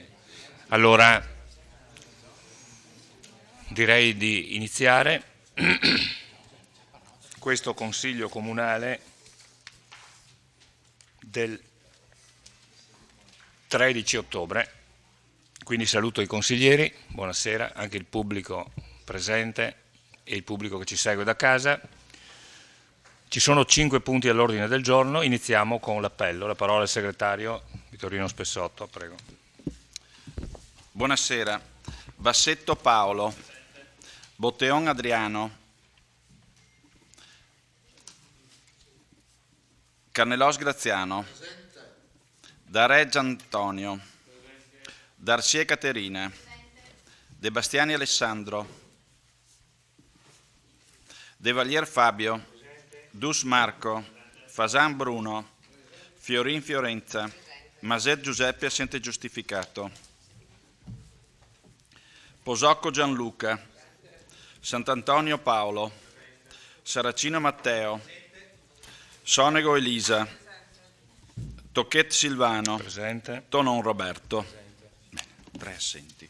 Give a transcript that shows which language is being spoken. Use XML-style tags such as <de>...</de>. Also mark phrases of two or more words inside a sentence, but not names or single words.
<it>Allora direi di iniziare questo Consiglio Comunale del 13 ottobre, quindi saluto i consiglieri, buonasera, anche il pubblico presente e il pubblico che ci segue da casa. Ci sono 5 punti all'ordine del giorno, iniziamo con l'appello. La parola al segretario Vittorino Spessotto, prego. Buonasera. Bassetto Paolo. Botteon Adriano. Carnelos Graziano. Dareggia Antonio. Darcie Caterina. De Bastiani Alessandro. De Valier Fabio. Dus Marco. Fasan Bruno. Fiorin Fiorenza. Maset Giuseppe assente giustificato. Posocco Gianluca. Sant'Antonio Paolo. Saracino Matteo. Sonego Elisa. Tocchet Silvano. Presente. Tonon Roberto. Bene, 3 assenti.</it>